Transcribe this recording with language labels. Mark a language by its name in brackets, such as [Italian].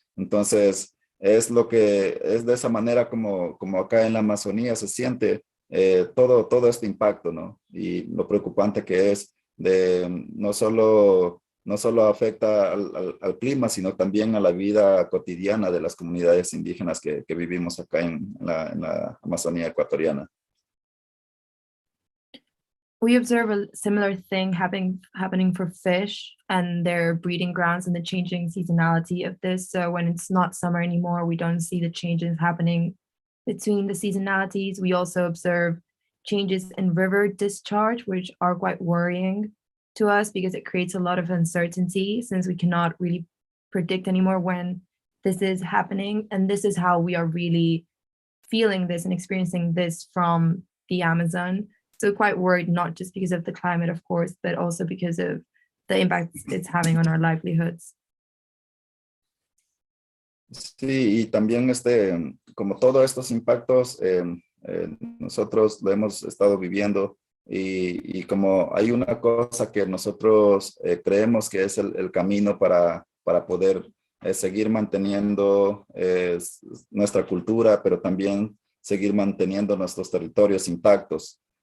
[Spanish] Entonces, es de esa manera como acá en la Amazonía se siente todo este impacto, ¿no? Y lo preocupante que es no solo afecta al clima, sino también a la vida cotidiana de las comunidades indígenas que vivimos acá en la Amazonía ecuatoriana. [English] We observe a similar thing happening for fish and their breeding grounds and the changing seasonality of this. So when it's not summer anymore, we don't see the changes happening between the seasonalities. We also observe changes in river discharge, which are quite worrying to us because it creates a lot of uncertainty since we cannot really predict anymore when this is happening. And this is how we are really feeling this and experiencing this from the Amazon. So quite worried, not just because of the climate, of course, but also because of the impact it's having on our livelihoods. [Spanish] Sí, y también como todos estos impactos, nosotros lo hemos estado viviendo y como hay una cosa que nosotros creemos que es el camino para poder seguir manteniendo nuestra cultura, pero también seguir manteniendo nuestros territorios intactos,